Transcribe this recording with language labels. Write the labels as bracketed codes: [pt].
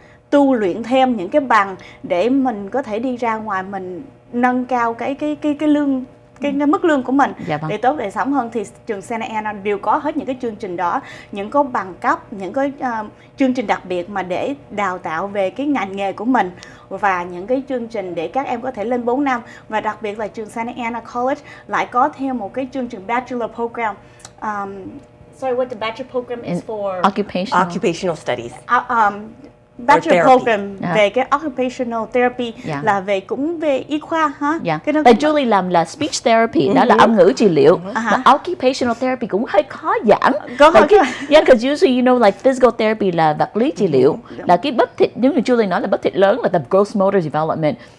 [vi] tu luyện thêm những cái bằng để mình có thể đi ra ngoài mình nâng cao cái lương, cái mức lương của mình để tốt đời sống hơn, thì trường Santa Ana đều có hết những cái chương trình đó, những có bằng cấp, những cái chương trình đặc biệt mà để đào tạo về cái ngành nghề của mình, và những cái chương trình để các em có thể lên 4 năm. Và đặc biệt là trường Santa Ana College lại có thêm một cái chương trình Bachelor Program. [en] Sorry, what the Bachelor Program is for? Occupational Studies. [vi] Bachelor Program về cái Occupational Therapy, là về cũng về y khoa ha. Tại Julie làm là Speech Therapy, đó là âm ngữ trị liệu. Mà Occupational Therapy cũng hơi khó giảng. Because usually, you know, like physical therapy là vật lý trị liệu, là cái bắp thịt, giống như Julie nói là bắp thịt lớn là the gross motor development.